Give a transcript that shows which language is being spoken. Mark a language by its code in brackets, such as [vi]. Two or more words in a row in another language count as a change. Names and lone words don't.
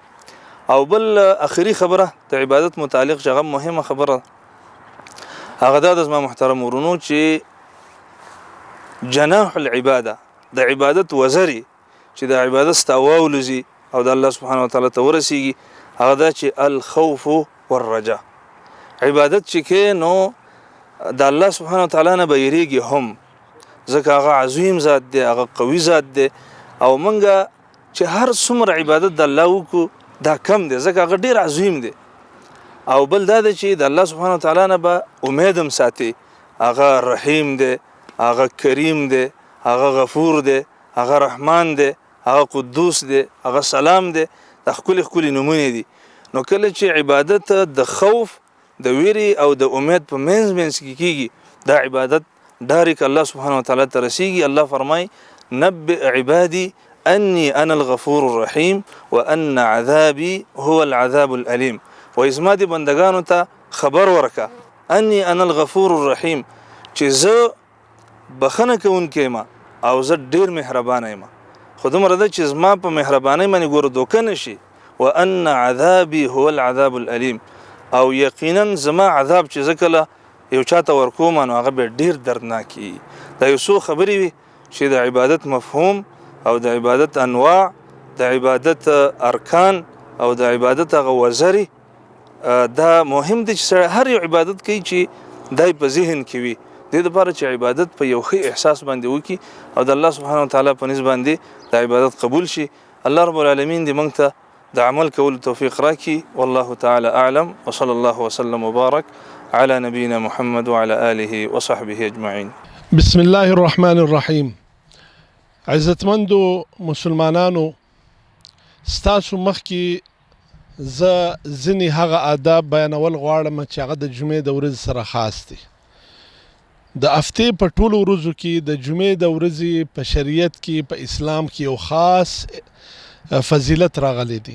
[ps] او بل اخري خبره د عبادت متعلق چې هغه مهمه خبره هغه دا د زما محترم ورونو چې [ar] جناح العباده [ps] د عبادت وزري چې د عبادت ستاوولزي او د [ar] الله سبحانه وتعالى [ps] ته ورسیږي هغه دا چې [ar] الخوف والرجاء [ps] عبادت چې کې نو د [ar] الله سبحانه وتعالى [ps] نه بیریږي هم ځکه هغه عظیم ذات دی هغه قوي ذات دی او منګه چې هر څومره عبادت د الله وکړو دا کم دی ځکه هغه ډیر عظیم دی او بل دا دی چې د [ar] الله سبحانه وتعالى [ps] نه به امید هم ساتي هغه رحیم دی هغه کریم دی هغه غفور دی هغه رحمان دی هغه قدوس دی هغه سلام دی د خپل نمونه دي نو کله چې عبادت د خوف د ویری او د امید په منځ کې کیږي دا عبادت ډایرک [ar] الله سبحانه وتعالى [ps] ته رسیږي. الله فرمای [ar] نبئ عبادي اني انا الغفور الرحيم وان عذابي هو العذاب الالم [ps] و اسما دي بندگانو ته خبر ورکا [ar] اني انا الغفور الرحيم [ps] چې زه بخنه کوونکی ما او زه ډیر مهربان یم خودم رده چې زما په مهرباني باندې ګور دوکه نشي [ar] وان عذابي هو العذاب الالم [ps] او یقینا زما عذاب چې زکله یو چاته ورکوم نو هغه به ډیر دردناکي. دا یو څو خبرې وي چې د عبادت مفهوم او د عبادت انواع د عبادت ارکان او د عبادت هغه وزري دا مهم دي چې هر یو عبادت کوي چې دای په ذهن کې وي د دې لپاره چې عبادت په یو ښه احساس باندې وکي او د [ar] الله سبحانه وتعالى [ps] په نسبت باندې د عبادت قبول شي. [ar] الله رب العالمین [ps] دې موږ ته د عمل کول توفیق راکړي. [ar] والله تعالى اعلم وصلى الله وسلم وبارك على نبينا محمد وعلى آله وصحبه أجمعين. بسم الله الرحمن الرحيم. [ps] عزتمندو مسلمانانو ستاسو مخکې زه ځینې هغه آداب بیانول غواړم چې هغه د جمعې د ورځې سره خاص دي. د هفتې په ټولو ورځو کې د جمعې د ورځې په شریعت کې په اسلام کې یو خاص فضیلت راغلی دی.